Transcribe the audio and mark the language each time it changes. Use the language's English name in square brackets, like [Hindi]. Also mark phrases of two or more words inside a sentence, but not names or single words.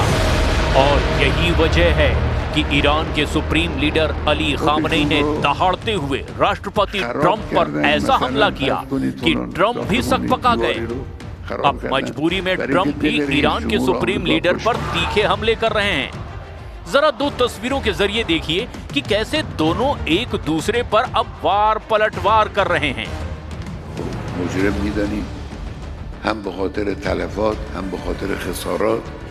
[Hindi] और यही वजह है कि ईरान के सुप्रीम लीडर अली खामनेई ने दहाड़ते हुए राष्ट्रपति ट्रंप पर ऐसा हमला किया कि ट्रंप भी सकपका गए। अब मजबूरी में ट्रंप भी ईरान के सुप्रीम लीडर पर तीखे हमले कर रहे हैं। जरा दो तस्वीरों के जरिए देखिए कि कैसे दोनों एक दूसरे पर अब वार पलटवार कर रहे हैं। [Persian] मुजरिम میدانیم هم به خاطر تلفات هم به خاطر خسارات